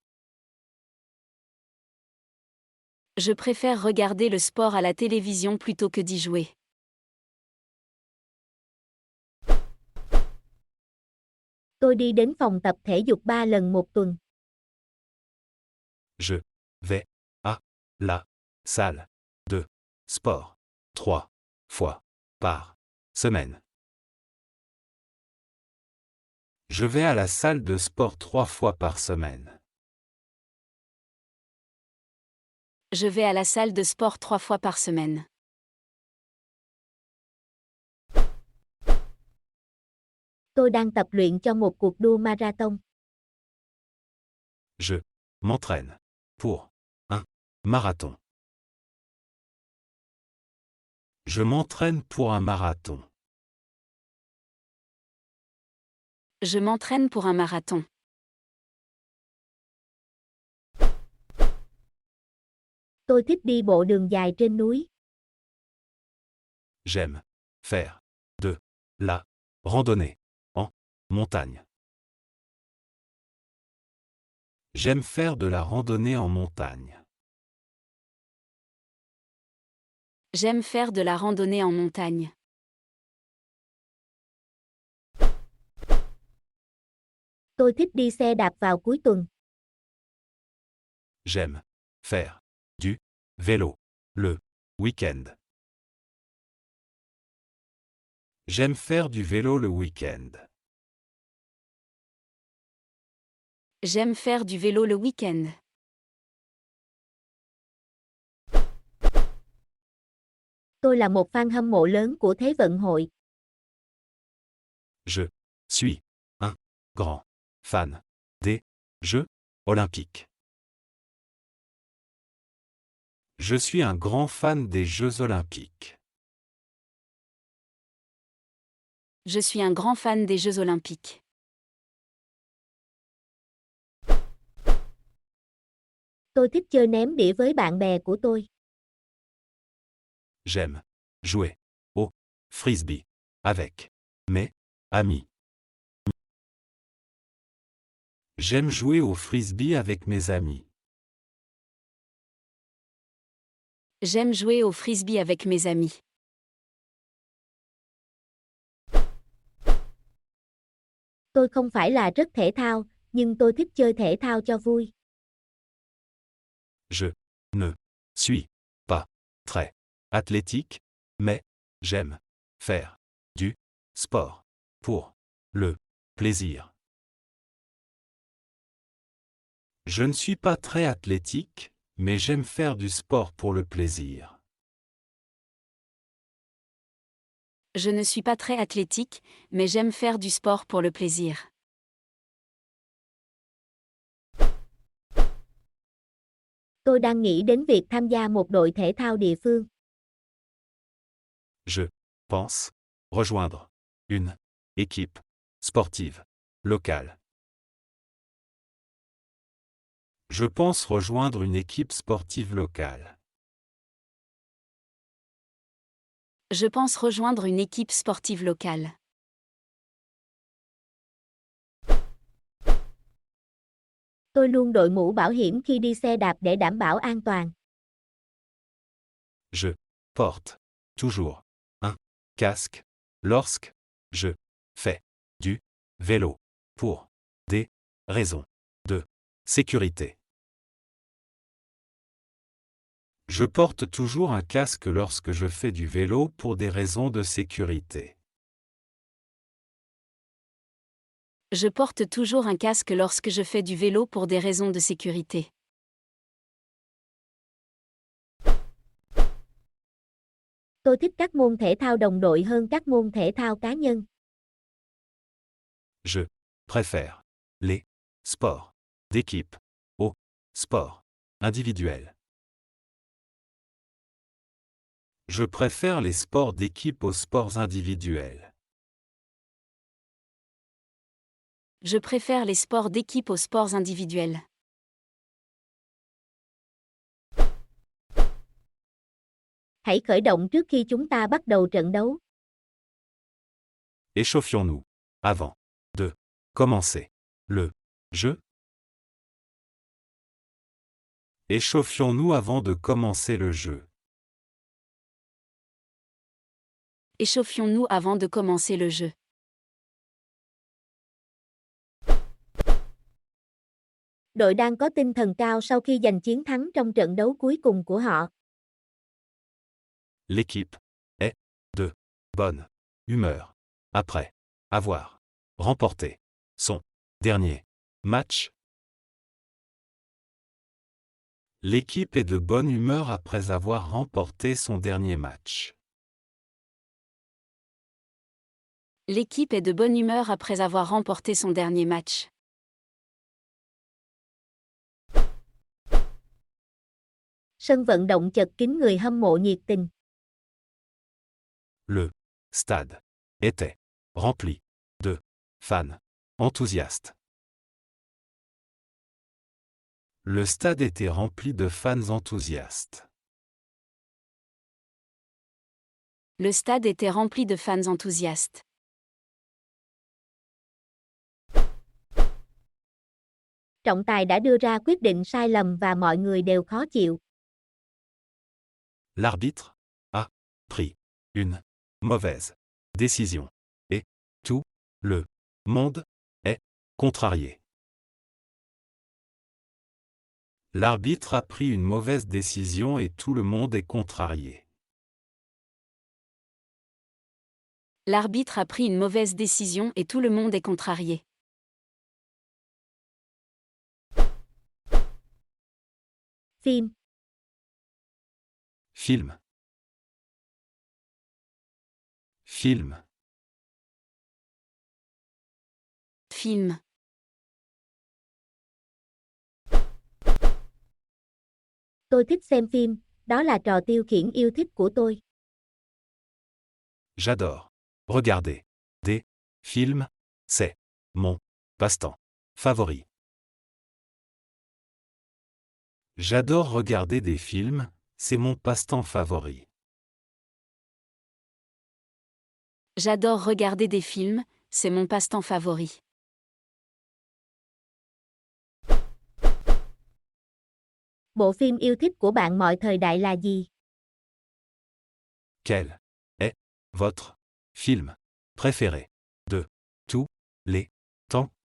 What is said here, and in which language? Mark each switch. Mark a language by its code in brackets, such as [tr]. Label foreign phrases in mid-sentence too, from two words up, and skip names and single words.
[fr] Je préfère regarder le sport à la télévision plutôt que d'y jouer. [vi] Tôi đi đến phòng tập thể dục 3 lần một tuần. [fr] Je vais à la salle de sport 3 fois par semaine. Je vais à la salle de sport 3 fois par semaine. Je vais à la salle de sport 3 fois par semaine. [vi] Tôi đang tập luyện cho một cuộc đua marathon. [fr] Je m'entraîne pour un marathon. Je m'entraîne pour un marathon. Je m'entraîne pour un marathon. [vi] Tôi thích đi bộ đường dài trên núi. [fr] J'aime faire de la randonnée en montagne. J'aime faire de la randonnée en montagne. J'aime faire de la randonnée en montagne. [vi] Tôi thích đi xe đạp vào cuối tuần. [fr] J'aime faire du vélo le week-end. J'aime faire du vélo le week-end. J'aime faire du vélo le week-end. [vi] Tôi là một fan hâm mộ lớn của Thế vận hội. [fr] Je suis un grand fan des Jeux olympiques. Je suis un grand fan des Jeux olympiques. Je suis un grand fan des Jeux olympiques. [vi] Tôi thích chơi ném đĩa với bạn bè của tôi. [fr] J'aime jouer au frisbee avec mes amis. J'aime jouer au frisbee avec mes amis. J'aime jouer au frisbee avec mes amis. [vi] Tôi không phải là rất thể thao, nhưng tôi thích chơi thể thao cho vui. [fr] Je ne suis pas très athlétique, mais j'aime faire du sport pour le plaisir. Je ne suis pas très athlétique, mais j'aime faire du sport pour le plaisir. Je ne suis pas très athlétique, mais j'aime faire du sport pour le plaisir. [vi] Tôi đang nghĩ đến việc tham gia một đội thể thao địa phương. [fr] Je pense rejoindre une équipe sportive locale. Je pense rejoindre une équipe sportive locale. Je pense rejoindre une équipe sportive locale. [vi] Tôi luôn đội mũ bảo hiểm khi đi xe đạp để đảm bảo an toàn. [fr] Je porte toujours un casque lorsque je fais du vélo pour des raisons de sécurité. Je porte toujours un casque lorsque je fais du vélo pour des raisons de sécurité. Je porte toujours un casque lorsque je fais du vélo pour des raisons de sécurité. [vi] Tôi thích các môn thể thao đồng đội hơn các môn thể thao cá nhân. [fr] Je préfère les sports d'équipe aux sports individuels. Je préfère les sports d'équipe aux sports individuels. Je préfère les sports d'équipe aux sports individuels. [vi] Hãy khởi động trước khi chúng ta bắt đầu trận đấu. [fr] Échauffions-nous avant de commencer le jeu. Échauffions-nous avant de commencer le jeu. Échauffions-nous avant de commencer le jeu. [vi] Đội đang có tinh thần cao sau khi giành chiến thắng trong trận đấu cuối cùng của họ. [fr] L'équipe est de bonne humeur après avoir remporté son dernier match. L'équipe est de bonne humeur après avoir remporté son dernier match. L'équipe est de bonne humeur après avoir remporté son dernier match. [vi] Sân vận động chật kín người hâm mộ nhiệt tình. [fr] Le stade était rempli de fans enthousiastes. Le stade était rempli de fans enthousiastes. Le stade était rempli de fans enthousiastes. [vi] Trọng tài đã đưa ra quyết định sai lầm và mọi người đều khó chịu. [fr] L'arbitre a pris une mauvaise décision et tout le monde est contrarié. L'arbitre a pris une mauvaise décision et tout le monde est contrarié. L'arbitre a pris une mauvaise décision et tout le monde est contrarié. [vi] Phim. [fr] Film. Film. Film. [vi] Tôi thích xem phim, đó là trò tiêu khiển yêu thích của tôi. [fr] J'adore regarder des films, c'est mon passe-temps favori. J'adore regarder des films, c'est mon passe-temps favori. J'adore regarder des films, c'est mon passe-temps favori. [vi] Bộ phim yêu thích của bạn mọi thời đại là gì? [fr] Quel est votre film préféré de tous les temps?